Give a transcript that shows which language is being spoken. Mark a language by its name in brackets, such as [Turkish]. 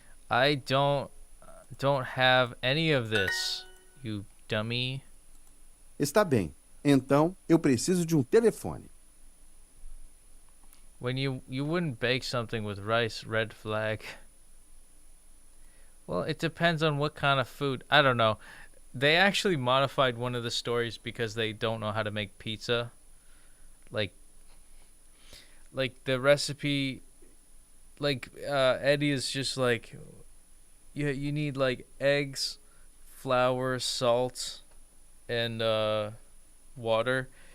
[English] I don't have any of this, you dummy. [Portuguese] Está bem. Então, eu preciso de um telefone. [English] When you wouldn't bake something with rice, red flag. Well, it depends on what kind of food. I don't know. They actually modified one of the stories because they don't know how to make pizza. Like the recipe, Eddie is just like, you need like eggs, flour, salt, and water.